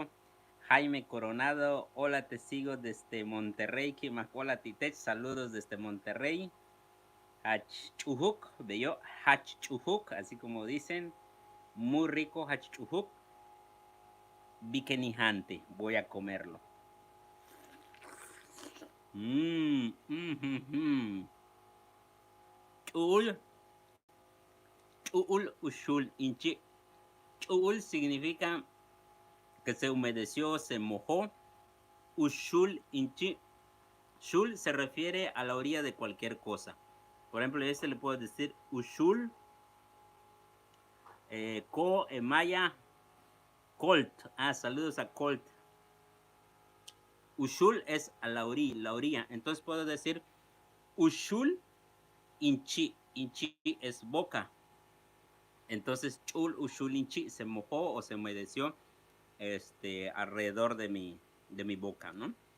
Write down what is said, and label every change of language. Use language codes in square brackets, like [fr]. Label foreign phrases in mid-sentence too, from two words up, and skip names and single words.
[es] Jaime Coronado, hola, te sigo desde Monterrey, hola, Titech, saludos desde Monterrey. Hachchuhuk, bello, Hachchuhuk, así como dicen, muy rico Hachchuhuk. Bikenihante, voy a comerlo. [yua] Mmm, Chuul ushul inchi. [es] Chuul significa que se humedeció, se mojó. [yua] Ushul inchi. [es] Shul se refiere a la orilla de cualquier cosa. Por ejemplo, a este le puedo decir [yua] ushul, ko, [es] maya, colt. Saludos a colt. Ushul es a la orilla. Entonces puedo decir [yua] ushul inchi. [es] Inchi es boca. Entonces [yua] chul ushul inchi [es] se mojó o se humedeció alrededor de mi boca, ¿no?